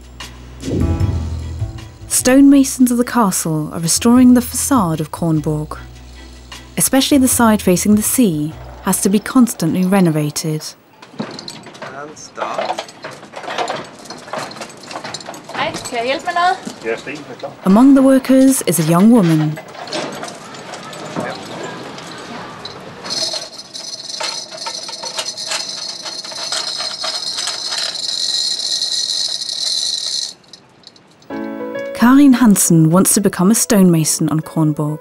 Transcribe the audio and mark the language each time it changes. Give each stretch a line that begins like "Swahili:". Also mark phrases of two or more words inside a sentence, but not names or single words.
English: Stonemasons of the castle are restoring the facade of Kornborg. Especially the side facing the sea has to be constantly renovated. And start.
Danish: Hej, kan jeg hjælpe med noget? Ja, Sten er klar.
English: Among the workers is a young woman. Karin Hansen wants to become a stonemason on Kornborg.